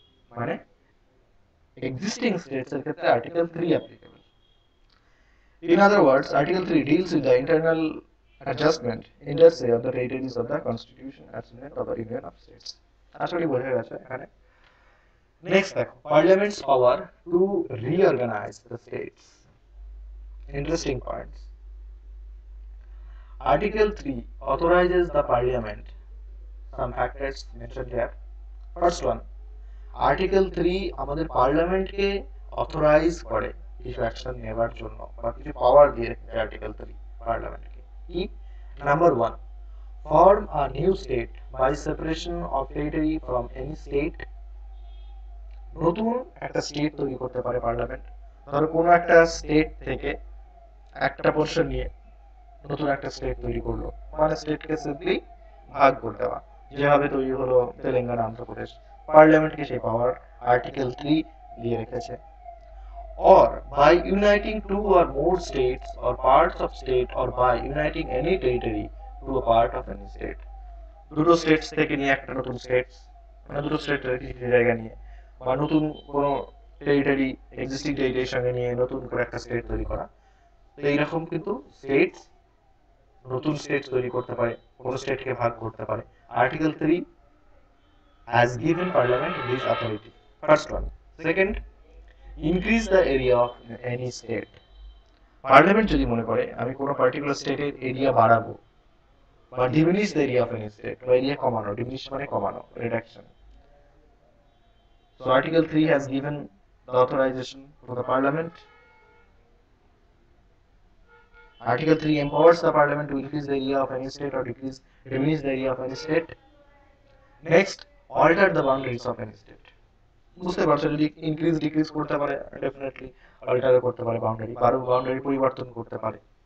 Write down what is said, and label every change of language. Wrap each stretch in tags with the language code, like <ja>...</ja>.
<bn>মানে</bn> <en>existing states</en> <bn>এর ক্ষেত্রে article 3 applicable.</bn> <en>In other words, Article 3 deals with the internal adjustment, inter se, of the territories of the Constitution as unit of the Union of States.</en> <bn>আসলে বোঝা গেছে এখানে।</bn> <en>next</en> <bn>দেখো</bn> <en>Parliament's power to reorganize the states. Interesting points. Article 3 authorizes the Parliament. Some factors mentioned here. First one,</en> <bn>Article 3 আমাদের পার্লামেন্টকে authorize করে কিছু action নেওয়ার জন্য বা কিছু পাওয়ার দিয়ে রেখেছে আর্টিকেল 3 পার্লামেন্টকে। কি?</bn> <en>Number 1, form a new state by separation of territory from any state.</en> <bn>নতুন একটা স্টেট তৈরি করতে পারে পার্লামেন্ট। ধরো কোনো একটা স্টেট থেকে একটা পোর্শন নিয়ে নতুন একটা স্টেট তৈরি করলো, মানে স্টেটকে সিম্পলি ভাগ করে দেওয়া, যেভাবে তৈরি হলো তেলেঙ্গানা অন্ধ্রপ্রদেশ। পার্লামেন্টকে সেই পাওয়ার আর্টিকেল 3 দিয়ে রেখেছে।</bn> <en>Or by uniting two or more states or parts of state or by uniting any territory to a part of any state।</en> <bn>দুটো স্টেটস থেকে নিয়ে একটা নতুন স্টেটস, মানে দুটো স্টেটের কিছু জায়গা নিয়ে বা নতুন কোনো টেরিটরি এক্সিস্টিং টেরিটরির সঙ্গে নিয়ে নতুন করে একটা স্টেট তৈরি করা। তো এইরকম কিন্তু স্টেটস নতুন স্টেট তৈরি করতে পারে, কোনো স্টেটকে ভাগ করতে পারে।</bn> <en>Article 3 has given parliament this authority. First one. Second, increase the area of any state।</en> <bn>Parliament যদি মনে করে আমি কোনো পার্টিকুলার স্টেটের এরিয়া বাড়াবো বা</bn> <en>diminish the area of any state,</en> <bn>বা এরিয়া কমানো, ডিমিনিশ মানে কমানো, reduction.</bn> <en>So Article 3 has given the authorization to the Parliament. Article 3 empowers the Parliament to increase the area of any state or diminish the area of any state. Next, alter the boundaries of any state।</en> <bn>বুঝতে পারছো যদি increase decrease করতে পারে definitely অল্টারও করতে পারে boundary, boundary পরিবর্তন করতে পারে।</bn>